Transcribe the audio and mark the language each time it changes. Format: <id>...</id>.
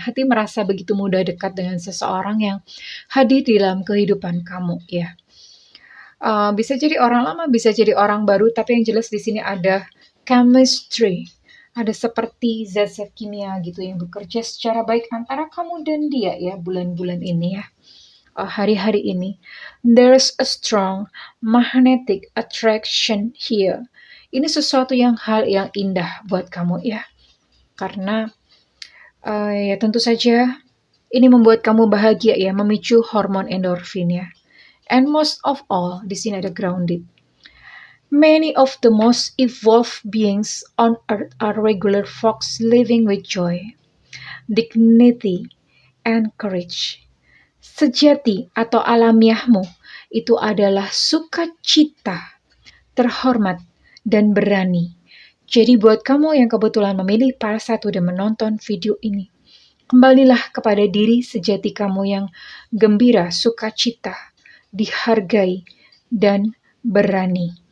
<id>Hati merasa begitu mudah dekat dengan seseorang yang hadir di dalam kehidupan kamu ya. Bisa jadi orang lama, bisa jadi orang baru, tapi yang jelas di sini ada chemistry. Ada seperti zat-zat kimia gitu yang bekerja secara baik antara kamu dan dia ya, bulan-bulan ini ya. Hari-hari ini.</id> <en>There's a strong magnetic attraction here.</en> <id>Ini sesuatu hal yang indah buat kamu ya. Karena ya tentu saja ini membuat kamu bahagia ya, memicu hormon endorfin ya.</id> <en>And most of all,</en> <id>di sini ada</id> <en>grounded. Many of the most evolved beings on earth are regular folks living with joy, dignity, and courage.</en> <id>Sejati atau alamiahmu itu adalah sukacita, terhormat, dan berani. Jadi buat kamu yang kebetulan memilih para satu dan menonton video ini, kembalilah kepada diri sejati kamu yang gembira, sukacita, dihargai, dan berani.</id>